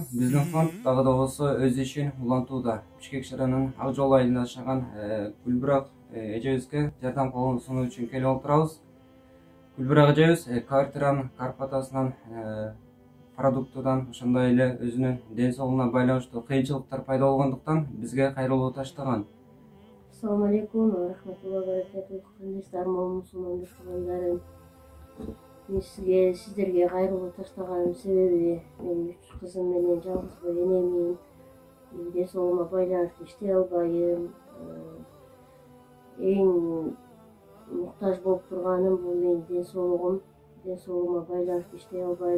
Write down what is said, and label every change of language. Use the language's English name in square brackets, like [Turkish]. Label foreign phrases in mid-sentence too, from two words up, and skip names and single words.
[Kyrgyz] Биздин фонд дагы да болсо өз ишин улантууда. Бишкек шаарынын Ак жол айылында жашаган Гүлбирак эжебизге жардам колун сунуу үчүн келип отурабыз. Гүлбирак эжебиз квартиранын карпатасынан, продуктудан, ошондой эле өзүнүн ден соолугуна байланыштуу кыйынчылыктар пайда болгондуктан бизге кайрылуу таштаган. [Arabic] السلام عليكم ورحمة الله وبركاته. [Kyrgyz] Кандайсыздар, мусулман мусулмандарым. Мен сиздерге кайрылуу таштаганымдын себеби мен 3 кызым менен жалгыз бой энемин. Ден соолугума байланыштуу иштей албайм. Эң муктаж болуп турганым бул менин ден соолугума байланыштуу иштей албайм.